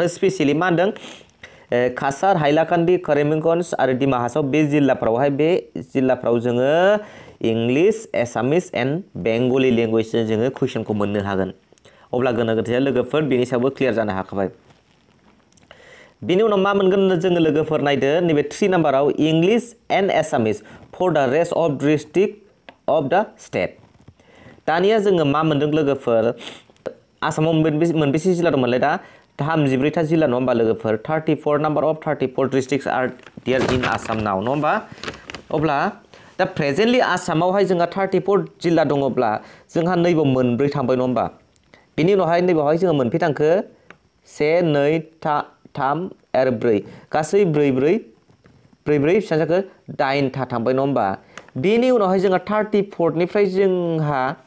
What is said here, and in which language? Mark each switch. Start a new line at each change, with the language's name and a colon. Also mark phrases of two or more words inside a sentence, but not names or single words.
Bodo: स्पेसियेलि मा होनदों काछार हाइलाकान्दी करीमगंज आरो डिमा हासाव बे जिल्लाफ्राव जोङो
English: English Assamese and Bengali
Bodo: लेंगुवेजजों जोङो कुइसनखौ मोननो हागोन अब्ला गोनो गोथोया लोगोफोर बेनि सायावबो क्लियार जानो हाखाबाय बेनि उनाव मा मोनगोन जोङो लोगोफोर नायदो नैबे 3 नाम्बाराव
English: English and Assamese for the rest of district of the state
Bodo: दानिया जोङो मा मोनदों लोगोफोर आसामाव मोनबेसे जिल्ला दंमोनलाय दा 34 जिल्ला नङा होमबा लोगोफोर
English: 34 number of 34 districts are there in Assam
Bodo: नाव नङा होमबा अब्ला दा प्रेजेन्टलि आसामावहाय जोंहा 34 जिल्ला दङब्ला जोंहा नैबाव मोनब्रै थांबाय नङा होमबा बेनि उनावहाय नैबावहाय जोङो मोनफै थांखो 1 2 3 आरो 4 गासै 4 बेसेबां जाखो 8 था थांबाय नङा होमबा बेनि उनावहाय जोंहा 34 निफ्राय जोंहा